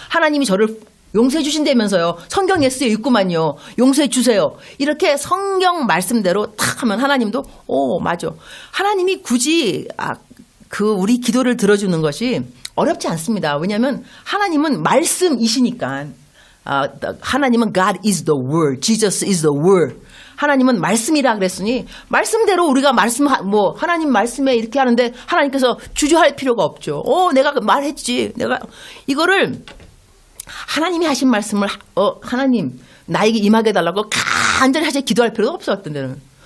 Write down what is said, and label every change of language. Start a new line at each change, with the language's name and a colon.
Korean: 하나님이 저를 용서해 주신다면서요. 성경에 쓰여 있구만요. 용서해 주세요. 이렇게 성경 말씀대로 탁 하면 하나님도 맞아. 하나님이 굳이 우리 기도를 들어주는 것이 어렵지 않습니다. 왜냐하면 하나님은 말씀이시니까. 하나님은
English: God is the Word, Jesus is the Word.
Korean: 하나님은 말씀이라 그랬으니 말씀대로 우리가 하나님 말씀에 이렇게 하는데 하나님께서 주저할 필요가 없죠. 내가 말했지. 내가 이거를 하나님이 하신 말씀을 하나님 나에게 임하게 해달라고 간절히 하시 기도할 필요가 없어. 어떤 데는.